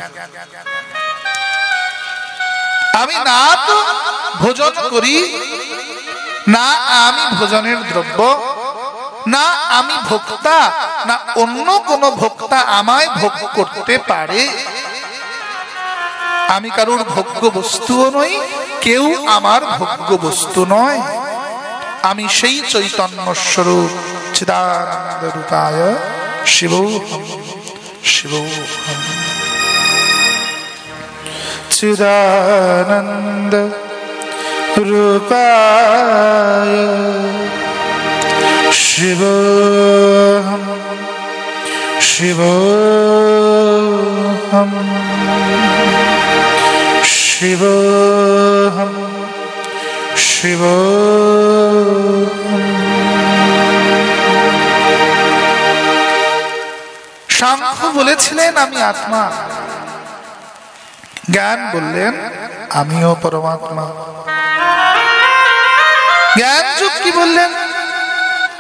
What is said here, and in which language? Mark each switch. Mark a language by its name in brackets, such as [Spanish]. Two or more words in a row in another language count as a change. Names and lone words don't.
[Bangla] আমি না তো ভোজন করি, না আমি ভোজনের দ্রব্য, না আমি ভোক্তা, না অন্য কোন ভোক্তা আমায় ভোগ করতে পারে। আমি কারোর ভোগ্য বস্তুও নই, কেউ আমার ভোগ্য বস্তু নয়। আমি সেই চৈতন্য স্বরূপ [Sanskrit] চিদানন্দ রূপায় শিবোহম শিবোহম। চিদানন্দ রূপায় শিবোহম শিবোহম শিবোহম শিবোহম। [Bangla] সাংখ্য বলেছিলেন আমি আত্মা, জ্ঞান বললেন আমিও পরমাত্মা। জ্ঞান যোগ কি বললেন?